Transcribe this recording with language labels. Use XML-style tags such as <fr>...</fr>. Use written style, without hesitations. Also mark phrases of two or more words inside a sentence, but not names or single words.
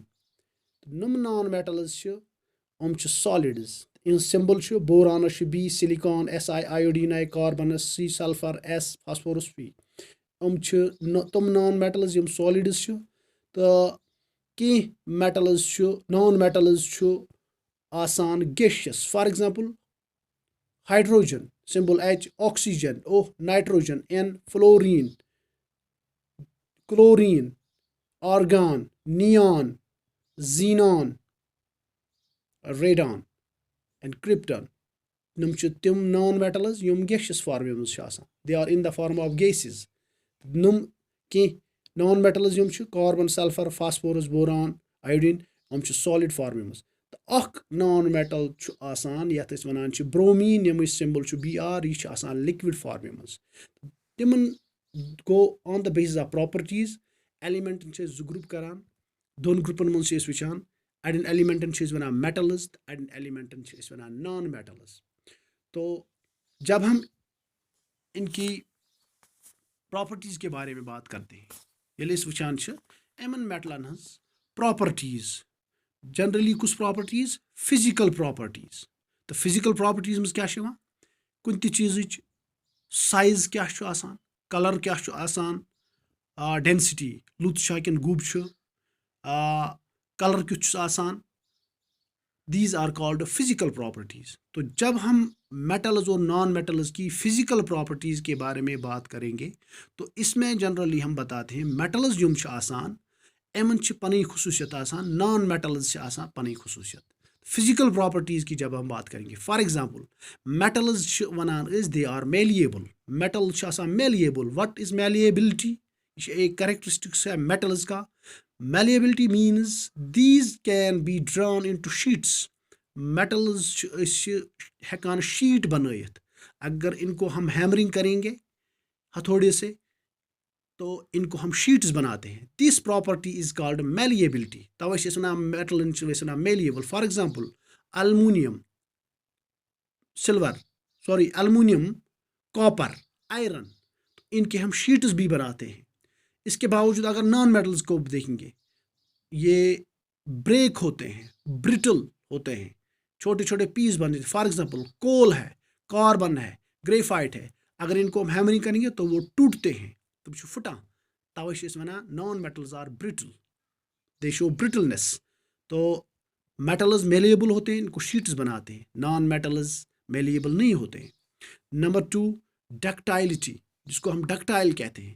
<ks>نم</ks> <en>non metals</en> <ks>چھِ یِم چھِ سالِڈز. یِہنٛز سمبل چھِ بورانس چھِ B، سِلِکان Si، آیوڈیٖن I، کاربنس C، سلفر S، فاسفورس P. یِم چھِ تِم</ks> <en>non metals</en> <ks>یِم سالِڈٕز چھِ. تہٕ کینٛہہ میٹلز چھُ،</ks> <en>non metals</en> <ks>چھُ آسان گیشیس.</ks> <en>for example</en> <ks>ہائیڈروجن سمبل H، آکسیجن O، نائٹروجن N، فلورین، کلورین، آرگان، نیان، زینان،</ks> <en>radon and krypton.</en> <ks>یِم چھِ تِم</ks> <en>non metals</en> <ks>یِم گیشیس فارمہِ منٛز چھِ آسان.</ks> <en>they are in the form of gases.</en> <ks>نم کینٛہہ</ks> <en>non metals</en> <ks>یِم چھِ کاربن، سلفر، فاسفورس، بوران، آیوڈیٖن، یِم چھِ سالِڈ فارمہِ منٛز. تہٕ اکھ</ks> <en>non metal</en> <ks>چھُ آسان یتھ أسۍ ونان چھِ برومیٖن، ییٚمِچ سمبل چھُ Br. یہِ چھِ آسان لِکوِڈ فارمہِ منٛز. تِمن گوٚو</ks> <en>on the basis of properties</en> <ks>ایلیمنٹن چھِ أسۍ 2 گروپ کران. 2 گروپن منٛز چھِ أسۍ وٕچھان اَڑٮ۪ن ایلیمنٹن چھِ أسۍ وَنان میٹلز تہٕ اَڑٮ۪ن ایلیمنٹن چھِ أسۍ وَنان</ks> <en>non metals.</en> <ur>تو جب ہم ان کی پراپرٹیز کے بارے میں بات کرتے ہیں</ur> <ks>ییٚلہِ أسۍ وٕچھان چھِ یِمن میٹلن ہٕنٛز پراپرٹیز جنرلی کُس پراپرٹیز</ks> <en>physical properties</en> <ks>تہٕ</ks> <en>physical properties</en> <ks>منٛز کیاہ چھِ یِوان کُنہِ تہِ چیٖزٕچ سایز کیاہ چھُ آسان کلر کیاہ چھُ آسان ڈینسٹی لوٚت چھا کِنہٕ گوٚب چھُ کلر کیُتھ چھُس آسان</ks> <en>these are called physical properties.</en> <ur>تو جب ہم میٹلز اور</ur> <en>non metals</en> <ur>کی</ur> <en>physical properties</en> <ur>کے بارے میں بات کریں گے تو اس میں جنرلی ہم بتاتے ہیں میٹلز</ur> <ks>یِم چھِ آسان یِمن چھِ پنٕنۍ خصوٗصیت آسان نان میٹلز چھِ آسان پنٕنۍ خصوٗصیت.</ks> <ur>فزیکل پراپرٹیز کی جب ہم بات کریں گے</ur> <en>for example</en> <ks>میٹلز چھِ وَنان أسۍ</ks> <en>they are malleable</en> <ks>میٹل چھِ آسان میلیبل.</ks> <en>what is malleability</en> <ur>یہ چھِ ایک کریکٹرسٹکس ہے میٹلز کا.</ur> <en>میلیبلٹی means these can be drawn into sheets.</en> <ks>میٹلز چھِ أسۍ ہٮ۪کان شیٖٹ بنٲیِتھ</ks> <ur>اگر ان کو ہم ہیمرنگ کریں گے ہتھوڑے سے تو ان کو ہم شیٹس بناتے ہیں.</ur> <en>this property is called malleability.</en> <ks>توے چھِ أسۍ وَنان میٹلن چھِ أسۍ وَنان میلیبل.</ks> <en>for example</en> <ur>المونیم المونیم کاپر آئرن ان کے ہم شیٹس بھی بناتے ہیں. اس کے باوجود اگر نان میٹلز کو دیکھیں گے یہ بریک ہوتے ہیں برٹل ہوتے ہیں چھوٹے چھوٹے پیس بنتے ہیں.</ur> <en>for example</en> <ur>کول ہے کاربن ہے گریفائٹ ہے اگر ان کو ہم ہیمرنگ کریں گے تو وہ ٹوٹتے ہیں</ur> <ks>تم چھِ پھٹان. توے چھِ أسۍ وَنان</ks> <en>non metals are brittle they show brittleness.</en> <ur>تو میٹلز میلیبل ہوتے ہیں ان کو شیٹس بناتے ہیں</ur> <en>non metals</en> <ur>میلیبل نہیں ہوتے ہیں. نمبر 2 ڈکٹائلٹی جس کو ہم ڈکٹائل کہتے ہیں.</ur>